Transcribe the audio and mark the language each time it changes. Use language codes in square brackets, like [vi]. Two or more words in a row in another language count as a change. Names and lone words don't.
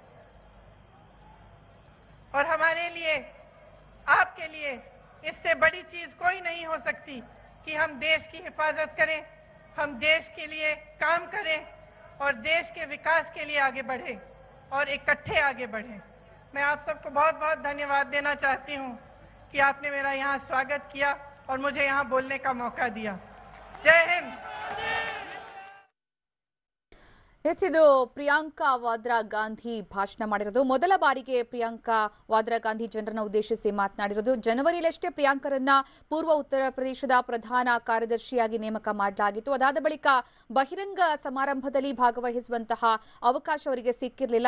[hi] और हमारे लिए, आपके लिए इससे बड़ी चीज कोई नहीं हो सकती कि हम देश की हिफाजत करें, हम देश के लिए काम करें और देश के विकास के लिए आगे बढ़े और इकट्ठे आगे बढ़े. मैं आप सबको बहुत बहुत धन्यवाद देना चाहती हूं कि आपने मेरा यहाँ स्वागत किया और मुझे यहाँ बोलने का मौका दिया. जय हिंद. [kn] ಇದು ಪ್ರಿಯಾಂಕಾ ವಾದ್ರಾ ಗಾಂಧಿ ಭಾಷಣ ಮಾಡಿರೋದು. ಮೊದಲ ಬಾರಿಗೆ ಪ್ರಿಯಾಂಕಾ ವಾದ್ರಾ ಗಾಂಧಿ ಜನರನ್ನ ಉದ್ದೇಶಿಸಿ ಮಾತನಾಡಿರೋದು. ಜನವರಿಯಲ್ಲಷ್ಟೇ ಪ್ರಿಯಾಂಕರನ್ನ ಪೂರ್ವ ಉತ್ತರ ಪ್ರದೇಶದ ಪ್ರಧಾನ ಕಾರ್ಯದರ್ಶಿಯಾಗಿ ನೇಮಕ ಮಾಡಲಾಗಿತ್ತು. ಅದಾದ ಬಳಿಕ ಬಹಿರಂಗ ಸಮಾರಂಭದಲ್ಲಿ ಭಾಗವಹಿಸುವಂತಹ ಅವಕಾಶ ಅವರಿಗೆ ಸಿಕ್ಕಿರಲಿಲ್ಲ.